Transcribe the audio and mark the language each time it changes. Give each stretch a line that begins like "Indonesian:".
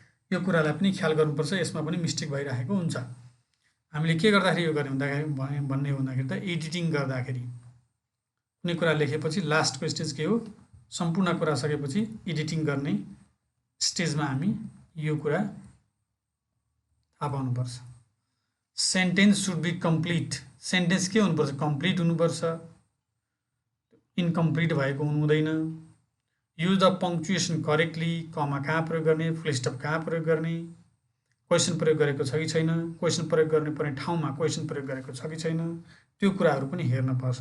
Nepali: यो कुरालाई पनि ख्याल गर्नुपर्छ। यसमा पनि मिस्टेक भइरहेको हुन्छ। हामीले के गर्दाखेरि यो गर्ने भन्ने हो भन्दाखेरि त एडिटिङ गर्दाखेरि कुनै कुरा लेखेपछि लास्टको स्टेज के हो? सम्पूर्ण कुरा सकेपछि एडिटिङ गर्ने स्टेजमा हामी यो कुरा थाहा पाउनुपर्छ।
English: Sentence should be complete.
Nepali: Sentence के हुनुपर्छ? कम्प्लिट हुनुपर्छ। इन्कम्प्लिट भएको हुँदैन।
English: Use the punctuation correctly.
Nepali: कमा कहाँ प्रयोग गर्ने, फुल स्टप कहाँ प्रयोग गर्ने, क्वेसन प्रयोग गरेको छ कि छैन, क्वेसन प्रयोग गर्नुपर्ने ठाउँमा क्वेसन प्रयोग गरेको छ कि छैन, त्यो कुराहरू पनि हेर्नुपर्छ।